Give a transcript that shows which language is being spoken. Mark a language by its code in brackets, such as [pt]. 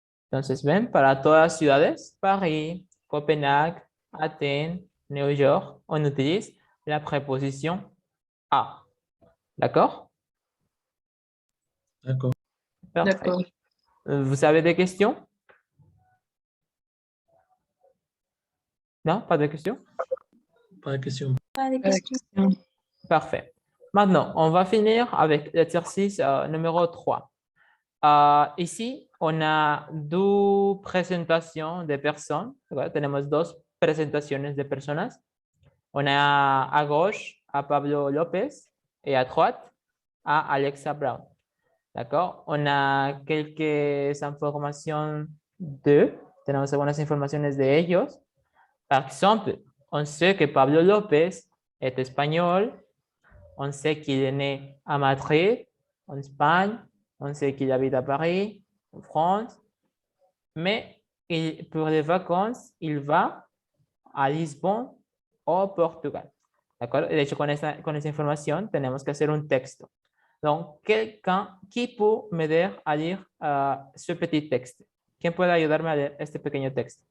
[es] Entonces, ven, para todas las ciudades, París, Copenhague, Athènes, New York, [fr] on utilise la préposition à. D'accord? D'accord. Parfait. D'accord. Vous avez des questions? Non, pas de questions? Pas de question. Pas de questions. Parfait. Maintenant, on va finir avec l'exercice numéro 3. Ici, on a deux présentations de personnes. [es] ¿Verdad? Tenemos dos presentaciones de personas. [fr] On a à gauche a Pablo López et à droite a Alexa Brown. D'accord? On a quelques informations d'eux. [es] Tenemos algunas informaciones de ellos. [fr] Par exemple, on sait que Pablo López est espagnol. On sait qu'il est né à Madrid, en Espagne. On sait qu'il habite à Paris, en France. Mais pour les vacances, il va a Lisbonne o Portugal. [es] ¿De acuerdo? De hecho, con esa información tenemos que hacer un texto. [fr] Donc, quelqu'un qui peut m'aider à lire ce petit texte? [es] ¿Quién puede ayudarme a leer este pequeño texto?